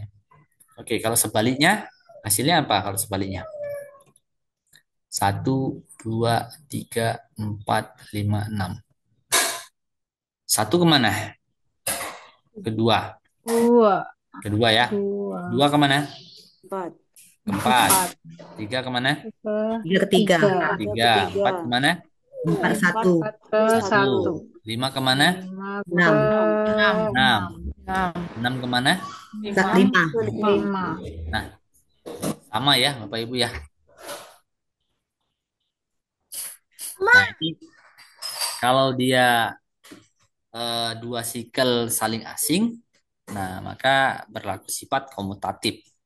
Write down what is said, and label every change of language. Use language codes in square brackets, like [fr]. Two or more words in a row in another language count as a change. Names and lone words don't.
[id] Oke, kalau sebaliknya hasilnya apa? Kalau sebaliknya satu, dua, tiga, empat, lima, enam. Satu kemana? Kedua. Dua. Kedua ya. Dua. Dua kemana? 4. Keempat. Empat. Tiga kemana? Ke Tiga ketiga. tiga. Tiga. Empat kemana? Empat Empat satu. ke Satu. satu. Lima kemana? Lima Enam. ke Enam. Enam kemana? enam. Lima. Lima. Nah, sama ya Bapak Ibu ya. Nah, ini kalau dia dua sikel saling asing, nah maka berlaku sifat komutatif.